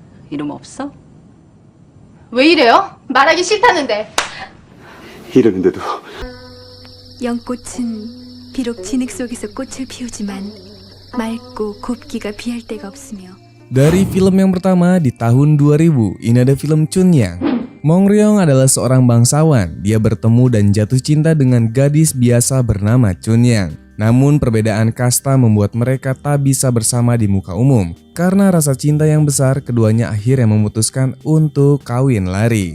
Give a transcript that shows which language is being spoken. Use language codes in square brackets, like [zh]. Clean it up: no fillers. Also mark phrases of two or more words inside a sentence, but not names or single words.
[ko] 이름 없어? 왜 이래요? 말하기 싫다는데. 이러는데도 연꽃은 비록 진흙 속에서 꽃을 피우지만 맑고 곱기가 비할 데가 없으며. [id] Dari film yang pertama di tahun 2000, ini ada film Chunyang. Mong Ryong adalah seorang bangsawan. Dia bertemu dan jatuh cinta dengan gadis biasa bernama Chunyang. Namun perbedaan kasta membuat mereka tak bisa bersama di muka umum. Karena rasa cinta yang besar, keduanya akhirnya memutuskan untuk kawin lari.